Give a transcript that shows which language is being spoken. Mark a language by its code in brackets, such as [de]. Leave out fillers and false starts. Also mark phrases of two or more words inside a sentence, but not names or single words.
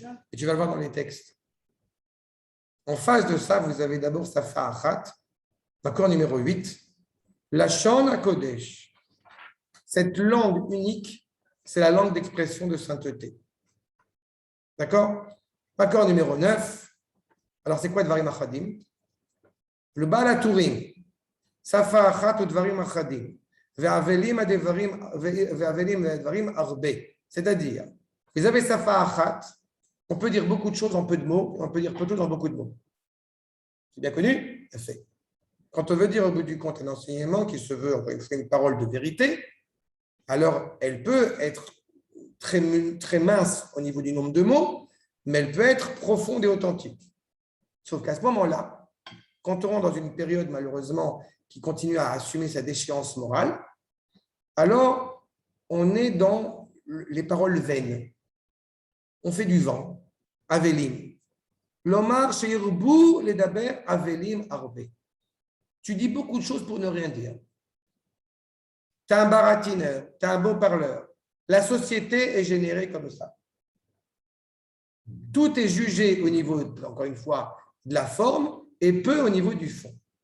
[fr] Et tu vas le voir dans les textes. En face de ça, vous avez d'abord [he] שפה אחת, [fr] accord numéro 8, [he] לשון הקודש. [fr] Cette langue unique, c'est la langue d'expression de sainteté. D'accord? Accord numéro 9. Alors, c'est quoi [he] דברים אחדים? Le Baal HaTurim, שפה אחת ou דברים אחדים. והבלים דברים הרבה. [fr] C'est-à-dire, vous avez [he] שפה אחת, [fr] on peut dire beaucoup de choses en peu de mots, on peut dire peu de choses en beaucoup de mots. C'est bien connu? Fait. Quand on veut dire au bout du compte un enseignement qui se veut encore une parole de vérité, alors elle peut être très mince au niveau du nombre de mots, mais elle peut être profonde et authentique. Sauf qu'à ce moment-là, quand on rentre dans une période malheureusement qui continue à assumer sa déchéance morale, alors on est dans les paroles vaines. On fait du vent, avelim. [he] לומר שהרבו לדבר הבלים הרבה. [fr] Tu dis beaucoup de choses pour ne rien dire. Tu es un baratineur, tu es un beau parleur. La société est générée comme ça. Tout est jugé au niveau, encore une fois, de la forme et peu au niveau du fond.